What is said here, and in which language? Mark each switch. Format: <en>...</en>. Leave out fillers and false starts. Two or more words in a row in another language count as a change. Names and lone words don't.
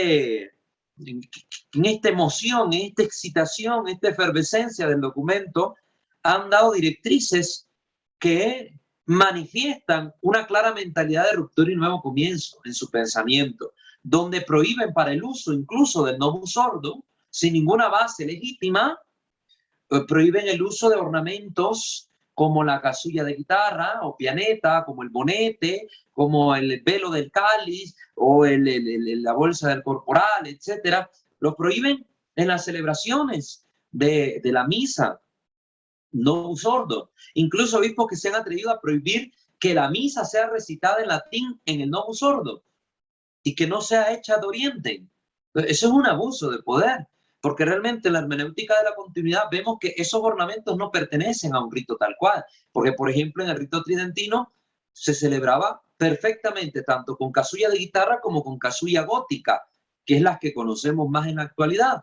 <es>esta emoción, en esta excitación, en esta efervescencia del documento, han dado directrices que manifiestan una clara mentalidad de ruptura y nuevo comienzo en su pensamiento, donde prohíben para el uso incluso del</es> <la>novus ordo,</la> <es>sin ninguna base legítima, prohíben el uso de ornamentos como la casulla de guitarra o pianeta, como el bonete, como el velo del cáliz o la bolsa del corporal, etcétera. Lo prohíben en las celebraciones de la misa,</es> <la>novus ordo.</la> <es>Incluso obispos que se han atrevido a prohibir que la misa sea recitada en latín en el</es> <la>novus ordo</la> <es>y que no sea hecha de oriente. Eso es un abuso de poder, porque realmente en la hermenéutica de la continuidad vemos que esos ornamentos no pertenecen a un rito tal cual, porque por ejemplo en el rito tridentino se celebraba perfectamente tanto con casulla de guitarra como con casulla gótica, que es las que conocemos más en la actualidad.</es>